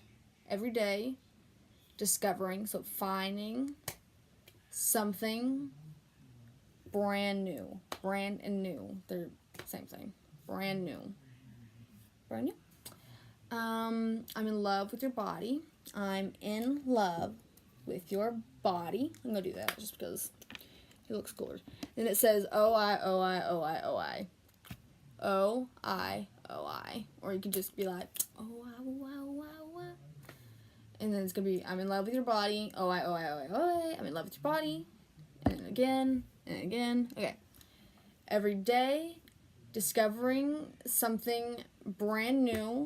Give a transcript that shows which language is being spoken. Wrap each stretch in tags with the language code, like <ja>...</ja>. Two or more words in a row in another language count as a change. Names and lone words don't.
<en>Every day, discovering, so finding something brand new. Brand and new. They're the same thing. Brand new. Brand new. I'm in love with your body. I'm in love with your body. I'm gonna do that just because it looks cooler. Then it says O-I, O-I, O-I, O-I. O-I, O-I. Or you could just be like, O-I, O-I, O-I, O-I. And then it's gonna be, I'm in love with your body. O-I, O-I, O-I, O-I. I'm in love with your body. And then again, and again. Okay. Every day, discovering something brand new.</en>